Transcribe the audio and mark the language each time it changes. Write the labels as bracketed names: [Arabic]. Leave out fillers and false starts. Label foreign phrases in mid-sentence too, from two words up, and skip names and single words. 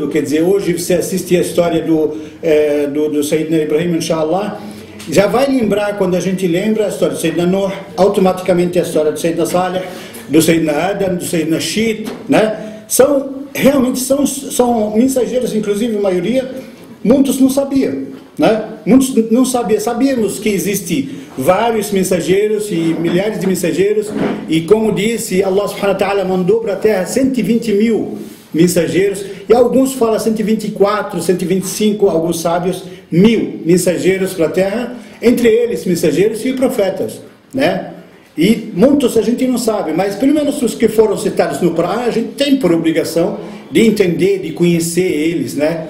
[Portuguese] Quer dizer, hoje você assiste a história do Sayyidina Ibrahim, inshallah, já vai lembrar, quando a gente lembra a história do Sayyidina Nuh, automaticamente a história do Sayyidina Salih, do Sayyidina Adam, do Sayyidina Shit, né? Realmente são mensageiros, inclusive a maioria, muitos não sabiam, né? Muitos não sabiam. Sabíamos que existem vários mensageiros e milhares de mensageiros, e como disse, Allah [Arabic] سبحانه وتعالى [Portuguese] mandou para a terra 120 mil mensageiros, e alguns falam 124, 125, alguns sábios, 1000 mensageiros para a terra, entre eles mensageiros e profetas, né? E muitos a gente não sabe, mas pelo menos os que foram citados no Corão, a gente tem por obrigação de entender, de conhecer eles, né?